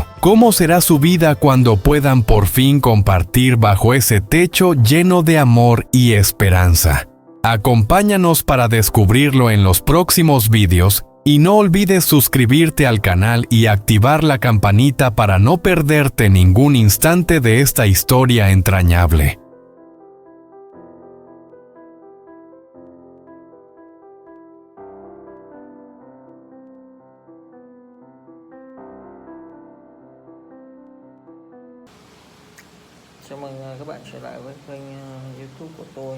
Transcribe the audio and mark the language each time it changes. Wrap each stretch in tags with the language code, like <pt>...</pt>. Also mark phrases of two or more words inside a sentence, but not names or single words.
<es>¿Cómo será su vida cuando puedan por fin compartir bajo ese techo lleno de amor y esperanza? Acompáñanos para descubrirlo en los próximos vídeos y no olvides suscribirte al canal y activar la campanita para no perderte ningún instante de esta historia entrañable.</es> <vi>Chào mừng các bạn trở lại với kênh YouTube của tôi.</vi>